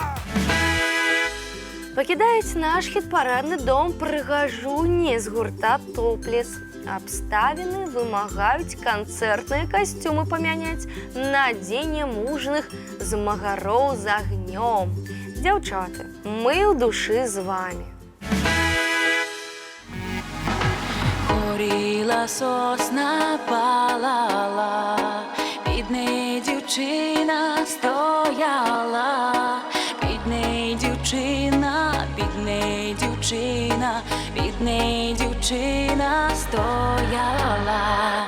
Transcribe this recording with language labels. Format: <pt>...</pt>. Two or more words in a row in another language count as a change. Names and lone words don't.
<be>Пакідаюць наш хіт-парадны дом прыгажуні з гурта «Топлес». Абставіны вымагаюць канцэртныя касцюмы памяняць на дзеянне мужных змагароў з агнём. Дзяўчаты, мы ў душы з вамі.</be> <uk>Горіла сосна, палала, під нею дівчина стояла. Під нею дівчина, під нею дівчина, під нею дівчина стояла.</uk>